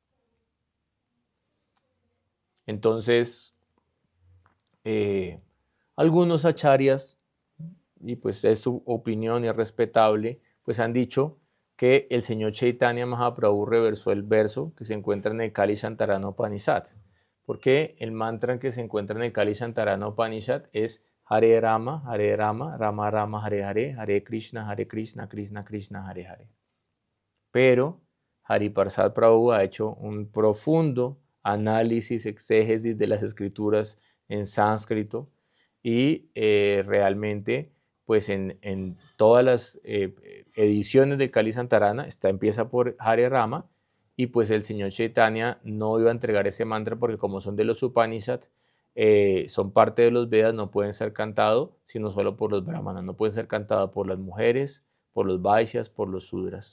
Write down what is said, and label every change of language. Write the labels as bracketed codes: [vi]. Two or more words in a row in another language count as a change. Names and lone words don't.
[es] Entonces, algunos acharyas, y pues es su opinión y es respetable, pues han dicho que el señor Chaitanya Mahaprabhu reversó el verso que se encuentra en el Kali Santarana Upanishad, porque el mantra que se encuentra en el Kali Santarana Upanishad es [sa] Hare Rama, Rama Rama, Hare Hare, Hare Krishna, Krishna Krishna, Hare Hare. [es] Pero Hariparsad Prabhu ha hecho un profundo análisis, exégesis de las escrituras en sánscrito y realmente pues en todas las ediciones de Kali Santarana empieza por [sa] Hare Rama, [es] y pues el señor Chaitanya no iba a entregar ese mantra porque como son de los Upanishads, son parte de los Vedas, no pueden ser cantados sino solo por los brahmanas, no pueden ser cantados por las mujeres, por los Vaishyas, por los Sudras.